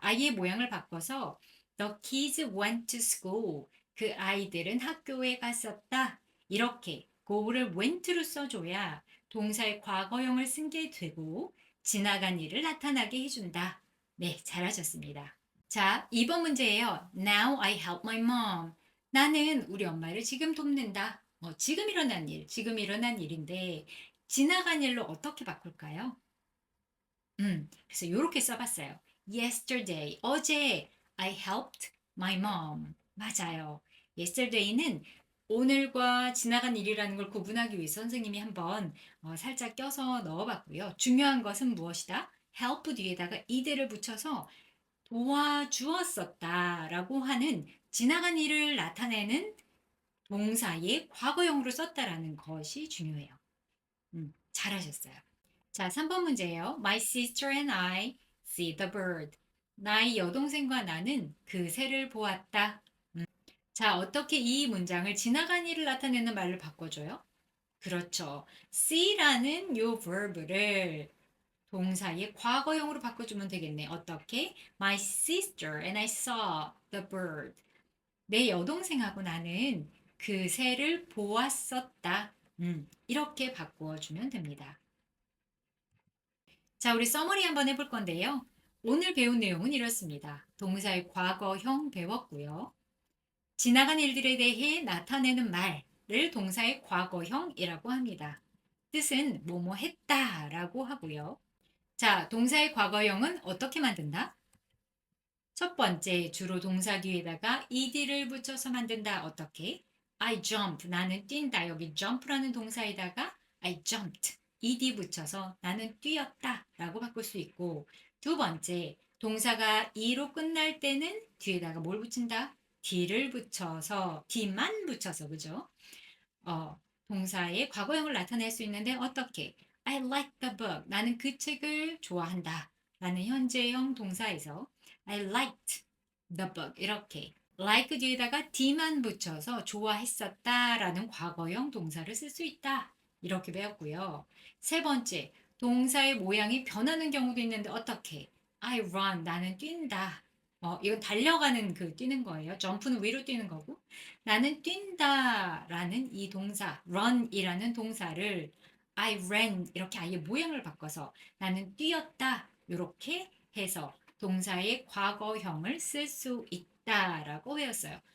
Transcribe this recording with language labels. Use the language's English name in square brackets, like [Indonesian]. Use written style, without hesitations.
[Korean] 아이의 모양을 바꿔서 [English] The kids went to school. [Korean] 그 아이들은 학교에 갔었다. 이렇게 go를 went로 써줘야 동사의 과거형을 쓴 게 되고 지나간 일을 나타나게 해준다. 네, 잘하셨습니다. 자, 2번 문제예요. [English] Now I help my mom. [Korean] 나는 우리 엄마를 지금 돕는다. 지금 일어난 일인데 지나간 일로 어떻게 바꿀까요? 그래서 이렇게 써봤어요. [English] Yesterday, [Korean] 어제 [English] I helped my mom. [Korean] 맞아요. Yesterday는 오늘과 지나간 일이라는 걸 구분하기 위해 선생님이 한번 살짝 껴서 넣어봤고요. 중요한 것은 무엇이다? help 뒤에다가 이대를 붙여서 도와주었었다라고 하는 지나간 일을 나타내는 동사의 과거형으로 썼다라는 것이 중요해요. 잘하셨어요. 자, 3번 문제예요. [English] My sister and I see the bird. [Korean] 나의 여동생과 나는 그 새를 보았다. 자, 어떻게 이 문장을 지나간 일을 나타내는 말로 바꿔줘요? 그렇죠. see라는 요 verb를 동사의 과거형으로 바꿔주면 되겠네. 어떻게? [English] My sister and I saw the bird. [Korean] 내 여동생하고 나는 그 새를 보았었다. 이렇게 바꾸어주면 됩니다. 자, 우리 서머리 한번 해볼 건데요. 오늘 배운 내용은 이렇습니다. 동사의 과거형 배웠고요. 지나간 일들에 대해 나타내는 말을 동사의 과거형이라고 합니다. 뜻은 뭐뭐 했다라고 하고요. 자, 동사의 과거형은 어떻게 만든다? 첫 번째, 주로 동사 뒤에다가 ed를 붙여서 만든다. 어떻게? [English] I jump, [Korean] 나는 뛴다. 여기 jump라는 동사에다가 [English] I jumped, [Korean] ed 붙여서 나는 뛰었다 라고 바꿀 수 있고, 두 번째, 동사가 e로 끝날 때는 뒤에다가 뭘 붙인다? d를 붙여서, d만 붙여서, 그죠? 동사의 과거형을 나타낼 수 있는데 어떻게? [English] I like the book. [Korean] 나는 그 책을 좋아한다. 라는 현재형 동사에서 [English] I liked the book. [Korean] 이렇게 like 뒤에다가 d만 붙여서 좋아했었다 라는 과거형 동사를 쓸 수 있다. 이렇게 배웠고요. 세 번째, 동사의 모양이 변하는 경우도 있는데 어떻게? [English] I run. [Korean] 나는 뛴다. 이건 달려가는 그 뛰는 거예요. 점프는 위로 뛰는 거고. 나는 뛴다라는 이 동사, run이라는 동사를 [English] I ran [Korean] 이렇게 아예 모양을 바꿔서 나는 뛰었다 이렇게 해서 동사의 과거형을 쓸 수 있다라고 배웠어요.